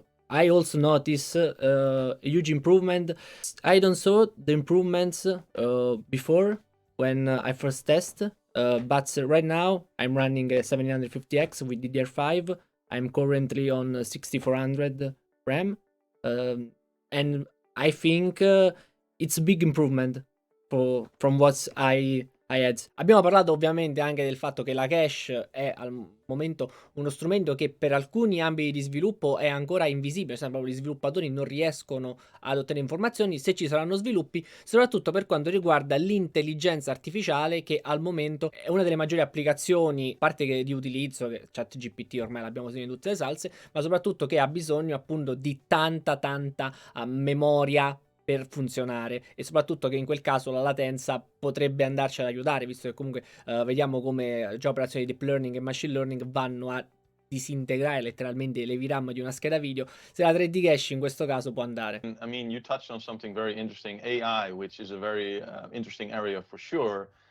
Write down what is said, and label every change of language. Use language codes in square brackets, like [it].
[en] I also notice a huge improvement. I don't saw the improvements before when I first test, but right now I'm running a 750X with DDR5. I'm currently on 6400 RAM, and I think it's a big improvement from what I had. [it] Abbiamo parlato ovviamente anche del fatto che la cache è al momento uno strumento che per alcuni ambiti di sviluppo è ancora invisibile, proprio gli sviluppatori non riescono ad ottenere informazioni, se ci saranno sviluppi, soprattutto per quanto riguarda l'intelligenza artificiale, che al momento è una delle maggiori applicazioni, a parte che di utilizzo, che ChatGPT ormai l'abbiamo sentito in tutte le salse, ma soprattutto che ha bisogno appunto di tanta memoria per funzionare, e soprattutto che in quel caso la latenza potrebbe andarci ad aiutare, visto che comunque vediamo come già operazioni di deep learning e machine learning vanno a disintegrare letteralmente le VRAM di una scheda video. Se la 3D cache in questo caso può andare. [en] I mean, you touched on something very interesting, AI, which is a very interesting area for sure.